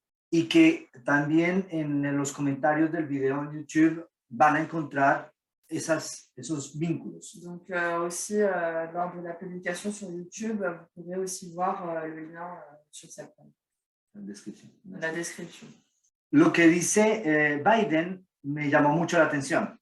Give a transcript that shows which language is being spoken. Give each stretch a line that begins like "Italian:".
Spanish: Y que también en los comentarios del video en YouTube van a encontrar esos vínculos.
French: Donc aussi, lors de la publication sur YouTube, vous pourrez aussi voir le lien sur cette page. La description.
Spanish: Lo que dice Biden me llamó mucho la atención.